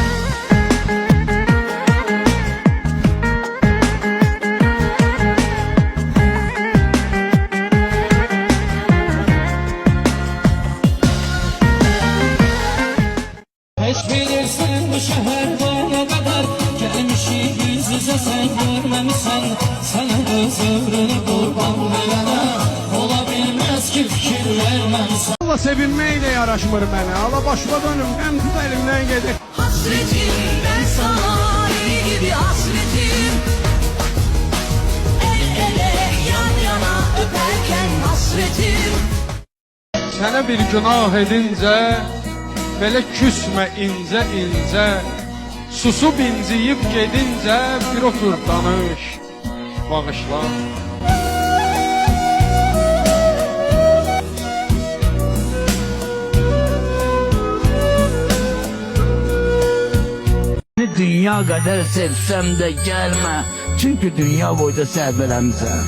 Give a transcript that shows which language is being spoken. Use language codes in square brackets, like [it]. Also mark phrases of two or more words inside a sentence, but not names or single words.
[az] Heç bilirsin bu şəhər bana qədər gəlmişik yüz yüzə sən görməmisən. Sənə öz ömrünü qurban verənə ola bilməz ki fikir verməmsən. Allah sevinməklə yaraşmır mənə, ala başıma dönüm, həm tut əlimdən gedir. [tr] Hasretim ben sana eli gibi hasretim. El ele yan yana öperken hasretim. [az] Sənə bir günah edincə, belə küsmə incə incə. Susub inciyib gedincə, bir otur danış, bağışla. Dünya qədər sevsəm də gəlmə, çünki dünya boyda səhvələmsən.